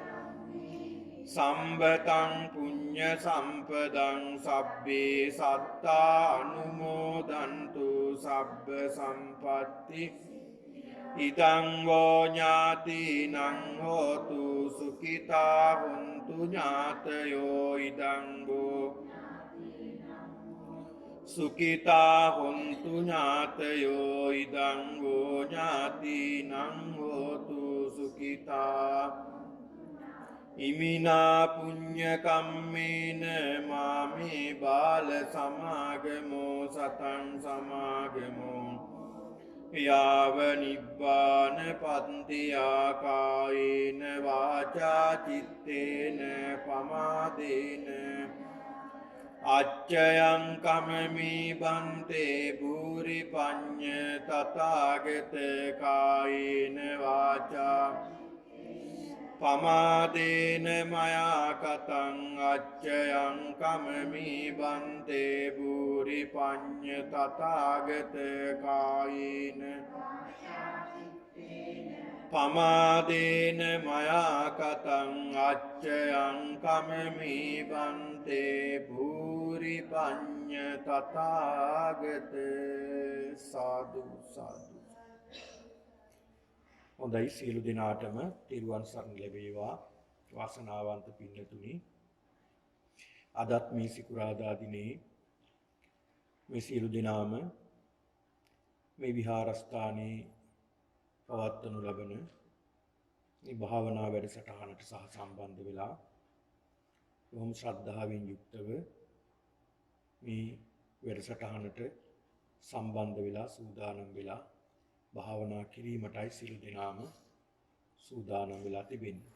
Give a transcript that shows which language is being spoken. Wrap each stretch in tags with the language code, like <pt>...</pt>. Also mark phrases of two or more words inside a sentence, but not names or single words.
<pi>සම්බතං පුඤ්ඤ සම්පදං සබ්බේ සත්තා අනුමෝදන්තු සබ්බ සම්පත්ති ඉදං වෝ ඥාතිනං හෝතු සුඛිතා හොන්තු ඥාතයෝ ඉදං වෝ සුඛිතා හොන්තු ඥාතයෝ ඉදං වෝ ඥාතිනං හෝතු සුඛිතා ඉමිනා පුඤ්ඤ කම්මේන මාමේ බාල සමාගමෝ සතං සමාගමෝ යාව නිබ්බාන පත්තියා කායේන වාචා චිත්තේන පමාදේන අච්චයං කමමි බන්තේ භූරි පඤ්ඤ තථාගත කායේන වාචා පමාදේන මයා කතං අච්චයං කමමි බන්තේ භූරි පඤ්ඤ තථාගත කායේන පමාදේන මයා කතං අච්චයං කමමි බන්තේ භූරි පඤ්ඤ තථාගත සාදු සාදු.</pi> <si>හොඳයි, සියලු දෙනාටම තිරුවන් සරණ ලැබේවා. වාසනාවන්ත පින්නතුනි, අදත් මේ සිකුරාදා දිනේ මේ සියලු දෙනාම මේ විහාරස්ථානයේ පවත්වනු ලබන මේ භාවනා වැඩසටහනට සහ සම්බන්ධ වෙලා බොහොම ශ්‍රද්ධාවෙන් යුක්තව මේ වැඩසටහනට සම්බන්ධ වෙලා සූදානම් වෙලා භාවනා කිරීමටයි සියලු දෙනාම සූදානම් වෙලා තිබෙන්නේ.</si>